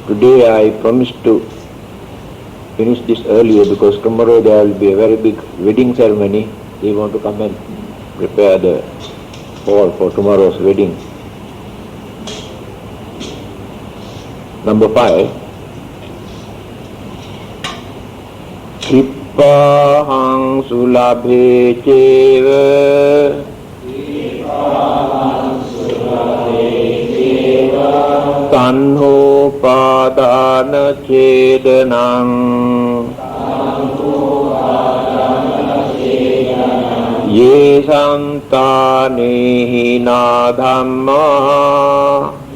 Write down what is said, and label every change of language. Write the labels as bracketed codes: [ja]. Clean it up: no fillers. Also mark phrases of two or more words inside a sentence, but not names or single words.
[en] Today I promised to finish this earlier because tomorrow there will be a very big wedding ceremony. They want to come and prepare the hall for tomorrow's wedding. Number 5. [pi] Krippahang sulabhe cheva tanho padana chedanang ye santane hina dhamma